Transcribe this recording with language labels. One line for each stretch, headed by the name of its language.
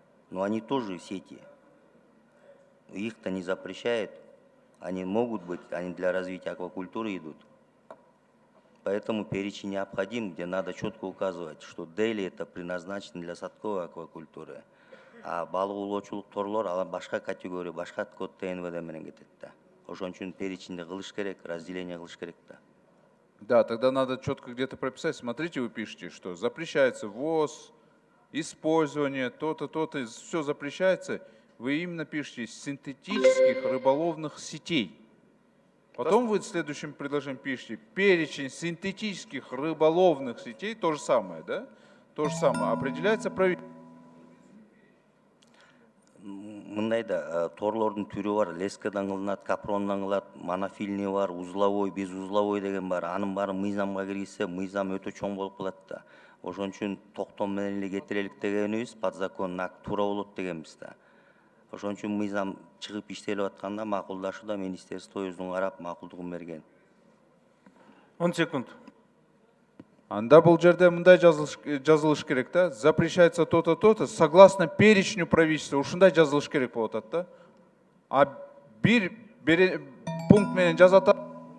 Russian: Но они тоже сети. Их-то не запрещает. Они могут быть, они для развития аквакультуры идут. Поэтому перечень необходим, где надо четко указывать, что дели это предназначено для садковой аквакультуры.
Kyrgyz: А балык улоочулук торлор алар башка категория, башка код ТНВД менен кетет да. Ошон үчүн перечинди кылыш керек, разделение кылыш керек да.
Russian: Да, тогда надо четко где-то прописать. Смотрите, вы пишете, что запрещается ввоз, использование, то-то, то-то, все запрещается. Вы именно пишете синтетических рыболовных сетей. Потом вы в следующем предложении пишете перечень синтетических рыболовных сетей, то же самое, да? То же самое. Определяется правительство.
Kyrgyz: Мындай да, торлордун түрү бар, лескадан кылынат, капрондан кылат, монофильный бар, узловой, без узловой деген бар. Анын баары мыйзамга киргизсе, мыйзам өтө чоң болуп калат да. Ошон үчүн токтом менен эле кетирелик дегенибиз, подзаконный акт туура болот дегенбиз да. Ошон үчүн мыйзам чыгып иштелип атканда макулдашууда министерство өзүнүн карап макулдугун берген. 10 секунд. Анда бул жерде мындай жазылыш керек да.
Russian: Запрещается то-то, то-то, согласно перечню правительства.
Kyrgyz: Ушундай жазылыш керек болуп атат да. А бир пункт менен жазат.